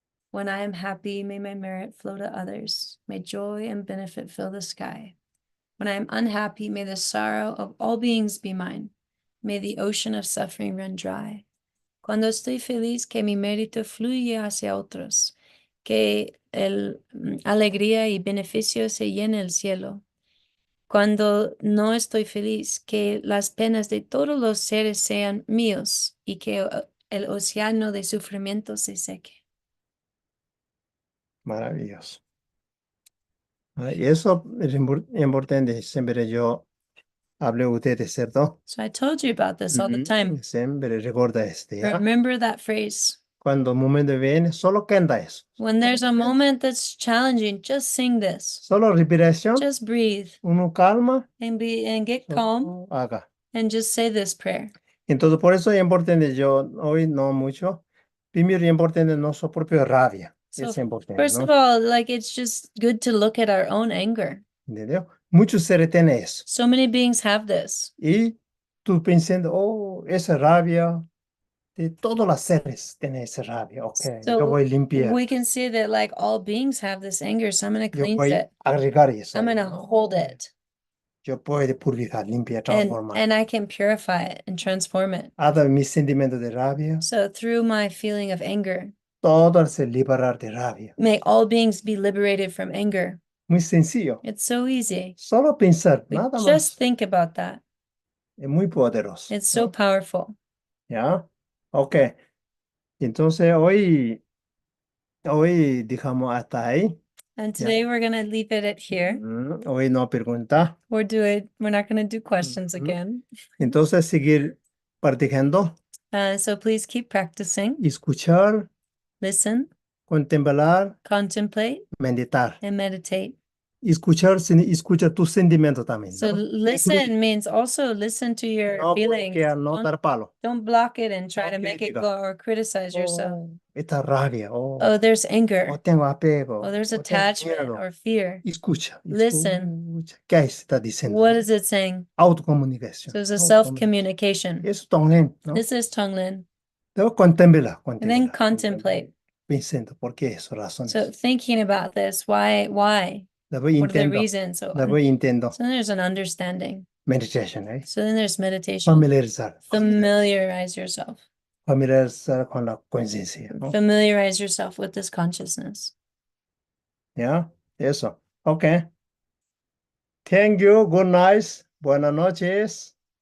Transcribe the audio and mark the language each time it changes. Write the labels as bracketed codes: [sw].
[en] When I am happy, may my merit flow to others. May joy and benefit fill the sky. When I am unhappy, may the sorrow of all beings be mine. May the ocean of suffering run dry. [es] Cuando estoy feliz, que mi mérito fluye hacia otros. Que alegría y beneficio se llene el cielo. Cuando no estoy feliz, que las penas de todos los seres sean míos y que el océano de sufrimiento se seque. Maravilloso. Y eso es importante. Siempre yo hablé a ustedes, ¿cierto? [en] So I told you about this all the time. [es] Siempre recuerda ¿ya? [en] Remember that phrase. [es] Cuando un momento viene, solo canta eso. [en] When there's a moment that's challenging, just sing this. [es] Solo respiración, [en] Just breathe [es] uno calma, [en] and get calm [es] solo haga. [en] and just say this prayer. [es] Entonces, por eso es importante, yo hoy no mucho. Primero es importante nuestra propia rabia. [en] So [es] Es importante, [en] first [es] ¿no? [en] of all, like it's just good to look at our own anger. [es] ¿Entendió? Muchos seres tienen eso. [en] So many beings have this. [es] Y tú pensando, oh, esa rabia, de todos los seres tienen esa rabia. Ok, yo voy a [en] So [es] limpiar. [en] we can see that like all beings have this anger. So I'm going to [es] Yo [en] cleanse [es] voy [en] it. [es] a agregar eso. [en] I'm going to hold it [es] Yo puedo purificar, limpiar, [en] and [es] transformar. [en] I can purify it and transform it. [es] Hasta mis sentimientos de rabia, [en] So through my feeling of anger, [es] todos se liberar de rabia. [en] may all beings be liberated from anger. [es] Muy sencillo. [en] It's so easy. [es] Solo pensar, [en] We [es] nada [en] just [es] más. [en] think about that. [es] Es muy poderoso. [en] It's so [es] ¿no? [en] powerful. [es] ¿Ya? Ok. Entonces hoy dejamos hasta ahí. [en] And today we're going to leave it at here. [es] Hoy no pregunta. [en] We're not going to do questions Mhm. again. [es] Entonces seguir practicando, [en] So please keep practicing. [es] escuchar, [en] Listen, [es] contemplar, [en] contemplate, [es] meditar. [en] and meditate. [es] Escuchar, escucha tus sentimientos también, [en] So [es] ¿no? [en] listen means also listen to your [es] No [en] feelings. [es] bloquear, no dar palo. [en] Don't block it and try [es] No [en] to make it [es] crítica. [en] go or criticize yourself. [es] Oh, esta rabia, [en] Oh, there's anger. [es] tengo apego, [en] Oh, there's [es] tengo [en] attachment [es] miedo. [en] or fear. [es] Escucha, [en] Listen. [es] escucha. ¿Qué está diciendo? [en] What is it saying? [es] Autocomunicación. [en] So it's a [es] Autocomunicación. [en] self-communication. [es] Eso también, ¿no? [en] This is Tonglen. [es] Luego contempla, [en] And then [es] contempla. [en] contemplate. [es] Pensando, ¿por qué eso? Razones. [en] So thinking about this, why? [es] Después [en] What are the [es] intento, [en] reasons? So [es] después intento. [en] then there's an understanding. [es] Meditation, ¿eh? [en] So then there's meditation. [es] Familiarizar. [en] Familiarize yourself. [es] Familiarizar con la conciencia, ¿no? [en] Familiarize yourself with this consciousness. [es] ¿Ya? Eso. [en] Ok. Thank you. Good night. [es] Buenas noches.